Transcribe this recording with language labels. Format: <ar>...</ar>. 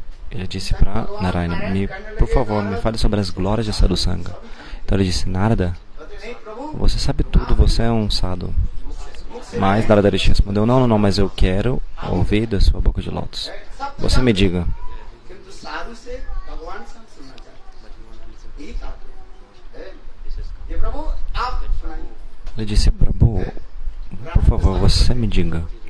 <pt>ele disse para Narayana, por favor, me fale sobre as glórias de sadhusanga. Então ele disse, Narada,</pt> <hi>कहते नहीं प्रभु</hi> <pt>você sabe tudo, você é um sadhu. Mas Narada Rishi respondeu, não, mas eu quero ouvir da sua boca de lótus. Você me diga.</pt> <hi>किंतु साधु से भगवान से हम सुनना चाहते हैं यही था ये प्रभु आप सुनाइए</hi> <pt>Ele disse, Prabhu, por favor, você me diga.</pt>